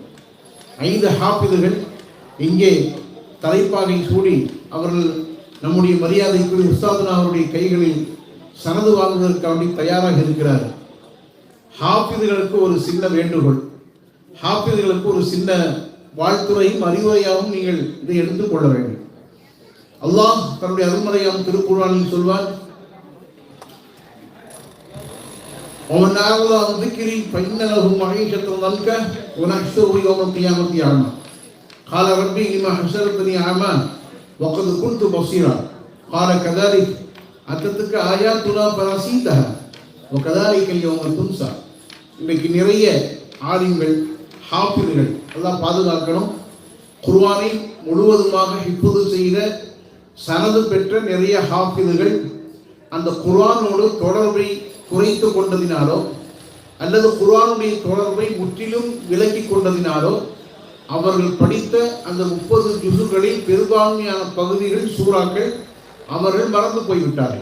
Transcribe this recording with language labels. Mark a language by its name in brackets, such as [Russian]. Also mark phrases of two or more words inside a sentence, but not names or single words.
[Tamil] 5 ஹாஃபிதுகள் இங்கே தலைப்பாகை சூடி அவர்கள் நம்முடைய மரியாதைக்குரிய உஸ்தாதுனா அவருடைய கைகளில் சனது வாங்குவதற்காக தயாராக இருக்கிறார். ஹாஃபிதுகளுக்கு ஒரு சின்ன வேண்டுகோள், ஹாஃபிதுகளுக்கு ஒரு சின்ன வாழ்த்துறையும் அறிவுரையாகவும் நீங்கள் இதை எடுத்துக் கொள்ள வேண்டும். அல்லாஹ் தன்னுடைய அருள்மறையாம் திருக்குர்ஆனில் சொல்வார், [Arabic] ومن أعرض عن ذكري فإن له معيشة ضنكا ونحشره يوم القيامة أعمى قال ربي لما حشرتني أعمى وقد كنت بصيرا قال كذلك أتتك آياتنا فنسيتها وكذلك اليوم تنسى. [Tamil] இன்னைக்கு நிறைய ஆலிம்கள் ஹாஃபிதுகள் எல்லாம் பாதுகாக்கணும். குர்ஆனை முழுவதுமாக ஹிஃப்து செய்த சனது பெற்ற நிறைய ஹாஃபிதுகள் அந்த குர்ஆனோடு தொடர்பை குறைத்து கொண்டதினாலோ அல்லது குர்ஆனுடைய தொடர்பை முற்றிலும் விலக்கி கொண்டதினாலோ அவர்கள் படித்த அந்த 30 ஜுசுகளில் பெரும்பான்மையான பகுதிகள் சூறாக்கள் அவர்கள் மறந்து போய்விட்டார்கள்.